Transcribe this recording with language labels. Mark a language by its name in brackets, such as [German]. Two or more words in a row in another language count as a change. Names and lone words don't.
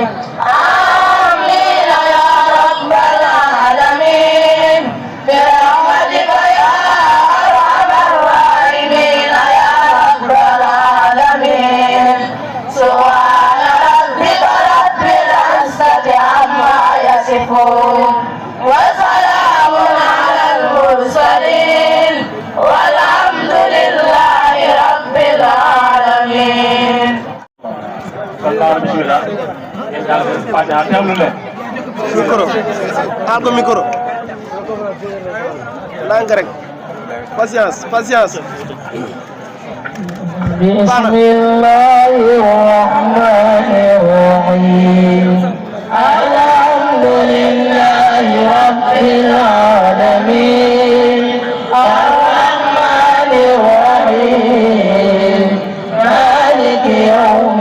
[Arabic] آمين يا رب العالمين برحمتك يا أرحم الراحمين يا رب العالمين سبحان ربك رب العزة عما يصفون وسلام على المرسلين والحمد لله رب العالمين. [Wolof] bismillah Fatiha teewlu leen micro taal ko micro nank rek patience [Arabic] بسم الله الرحمن الرحيم الحمد لله رب العالمين الرحمن الرحيم مالك يوم